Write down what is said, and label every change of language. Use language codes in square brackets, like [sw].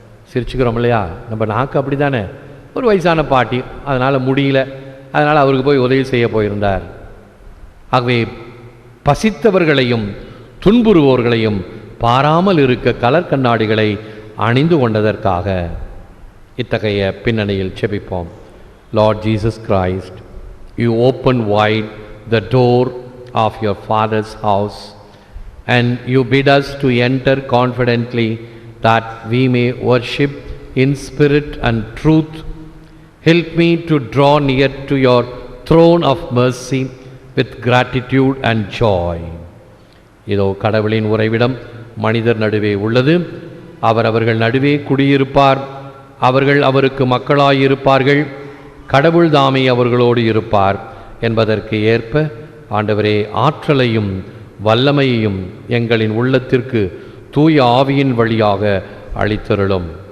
[ta] சிரிச்சுக்கிறோம் இல்லையா, நம்ம நாக்கு அப்படி தானே. ஒரு வயசான பாட்டி, அதனால் முடியல, அதனால் அவருக்கு போய் உதவி செய்ய போயிருந்தார். ஆகவே பசித்தவர்களையும் துன்புறுவோர்களையும் பாராமல் இருக்க கலர் கண்ணாடிகளை அணிந்து கொண்டதற்காக இத்தகைய பின்னணியில் செபிப்போம். [en] Lord Jesus Christ, you open wide the door of your Father's house, and you bid us to enter confidently that we may worship in spirit and truth. Help me to draw near to your throne of mercy with gratitude and joy. [ta] இதோ கடவுளின் உறைவிடம் மனிதர் நடுவே உள்ளது. அவர்கள் நடுவே குடியிருப்பார். அவர்கள் அவருக்கு மக்களாயிருப்பார்கள். கடவுள் தாமே அவர்களோடு இருப்பார் என்பதற்கு ஏற்ப ஆண்டவரே, ஆற்றலையும் வல்லமையையும் எங்களின் உள்ளத்திற்கு தூய ஆவியின் வழியாக அளித்தருளும்.